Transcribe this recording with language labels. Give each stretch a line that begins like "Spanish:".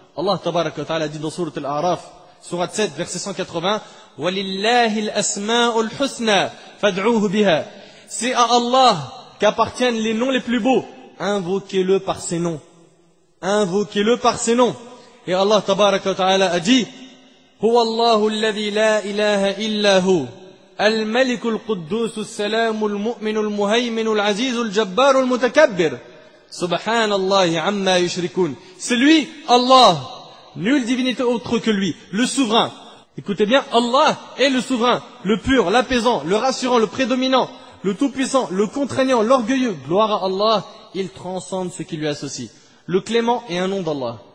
French: Allah tabaraka wa ta'ala dit dans Sourate Al-A'raf, Sourate 7, verset 180,
Arabic: وَلِلَّهِ الْأَسْمَاءُ الْحُسْنَى فَادْعُوهُ بِهَا.
French: C'est à Allah qu'appartiennent les noms les plus beaux. Invoquez-le par ses noms. Invoquez-le par ses noms. Et Allah tabaraka wa ta'ala a dit,
Arabic: هو الله الذي لا إله إلا هو الملك القدوس السلام المؤمن المهيمن العزيز الجبار المتكبر سبحان الله عما يشركون.
French: C'est lui, Allah, nulle divinité autre que lui, le souverain. Écoutez bien, Allah est le souverain, le pur, l'apaisant, le rassurant, le prédominant, le tout-puissant, le contraignant, l'orgueilleux. Gloire à Allah, il transcende ce qui lui associe. Le clément est un nom d'Allah.